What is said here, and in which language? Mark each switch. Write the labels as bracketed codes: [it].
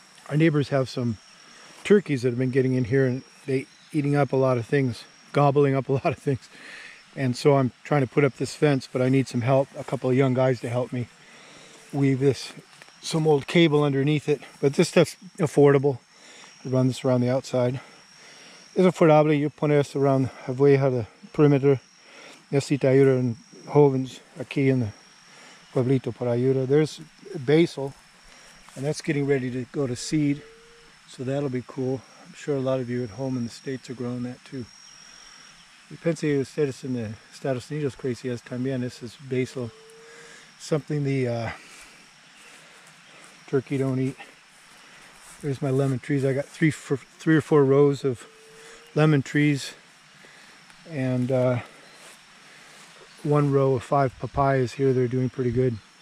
[en] Our neighbors have some turkeys that have been getting in here and they eating up a lot of things, gobbling up a lot of things. And so I'm trying to put up this fence, but I need some help, a couple of young guys to help me weave some old cable underneath it. But this stuff's affordable. You run this around the outside. [es] Es affordable, yo poner esto around, voy a [en] the perimeter. [es] Necesita ayuda en jóvenes aquí en the pueblito para ayuda. [en] There's basil, and that's getting ready to go to seed, so that'll be cool. I'm sure a lot of you at home in the States are growing that too. [es] Y pensé ustedes en the Estados Unidos crecidas también. [en] This is basil, something the turkey don't eat. There's my lemon trees. I got three or four rows of lemon trees, and one row of 5 papayas here. They're doing pretty good.